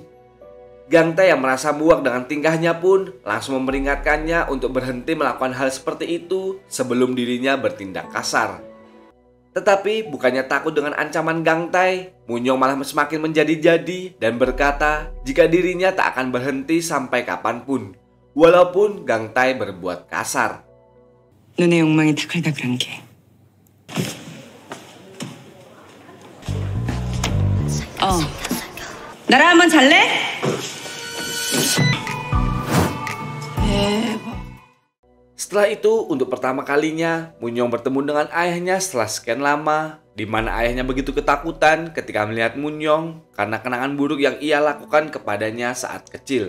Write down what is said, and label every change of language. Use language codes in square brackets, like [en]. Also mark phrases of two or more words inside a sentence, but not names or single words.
[id] Gang Tae yang merasa muak dengan tingkahnya pun langsung memperingatkannya untuk berhenti melakukan hal seperti itu sebelum dirinya bertindak kasar. Tetapi bukannya takut dengan ancaman Gang Tae, Munyong malah semakin menjadi-jadi dan berkata jika dirinya tak akan berhenti sampai kapanpun, walaupun Gang Tae berbuat kasar. [ko] 눈의 욕망이 다글다글한 게. 나랑 한번 잘래? [id] Setelah itu, untuk pertama kalinya, Munyong bertemu dengan ayahnya setelah sekian lama, di mana ayahnya begitu ketakutan ketika melihat Munyong karena kenangan buruk yang ia lakukan kepadanya saat kecil.